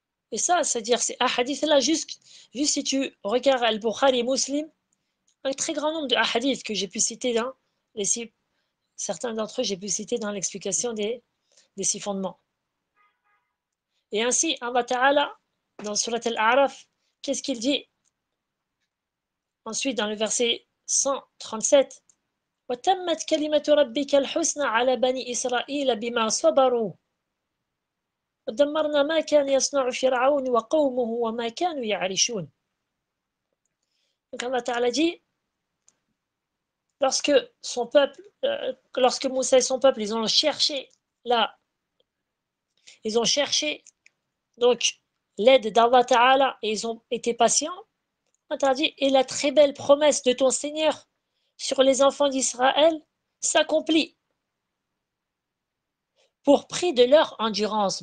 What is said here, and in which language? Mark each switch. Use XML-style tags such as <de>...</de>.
<fr>Et ça, c'est-à-dire ces hadiths-là, juste si tu regardes Al-Bukhari et Muslim, un très grand nombre de hadiths que j'ai pu citer dans certains d'entre eux, j'ai pu citer dans l'explication des 6 fondements. Et ainsi, Allah Ta'ala, dans Surat Al-A'raf, qu'est-ce qu'il dit? Ensuite, dans le verset 137,</fr> <ar>وَتَمَّتْ كَلِمَةُ رَبِّكَ الْحُسْنَى عَلَى بَنِي إِسْرَائِيلَ بِمَا صَبَرُوا وَدَمَّرْنَا مَا كَانَ يَصْنَعُ فِرْعَوْنُ وَقَوْمُهُ وَمَا كَانُوا يَعْرِشُونَ.</ar> <fr>Donc Allah Ta'ala dit, lorsque Moussa et son peuple, ils ont cherché donc l'aide d'Allah Ta'ala et ils ont été patients, Allah dit, et la très belle promesse de ton Seigneur sur les enfants d'Israël s'accomplit pour prix de leur endurance.</fr>